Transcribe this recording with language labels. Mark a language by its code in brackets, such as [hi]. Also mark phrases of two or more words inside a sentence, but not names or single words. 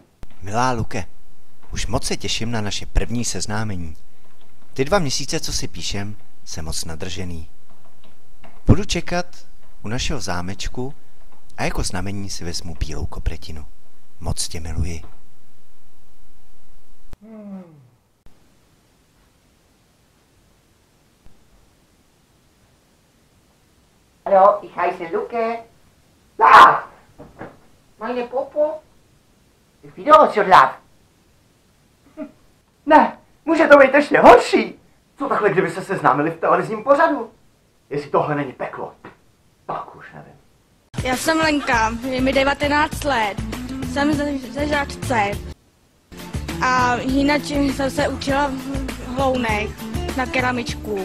[cs] Milá Luke, už moc se těším na naše první seznámení. Ty 2 měsíce, co si píšem, jsem moc nadržený. Budu čekat u našeho zámečku a jako znamení si vezmu bílou kopretinu. Moc tě miluji. [de] Hallo, ich heiße Luke. Love! Meine Popo? Ich will also love. [cs] Ne, může to být ještě horší. Co takhle, kdyby se seznámili v televizním pořadu? Jestli tohle není peklo, tak už nevím. Já jsem Lenka, je mi 19 let, jsem ze Žatce a jinak jsem se učila v Hlounech na keramičku.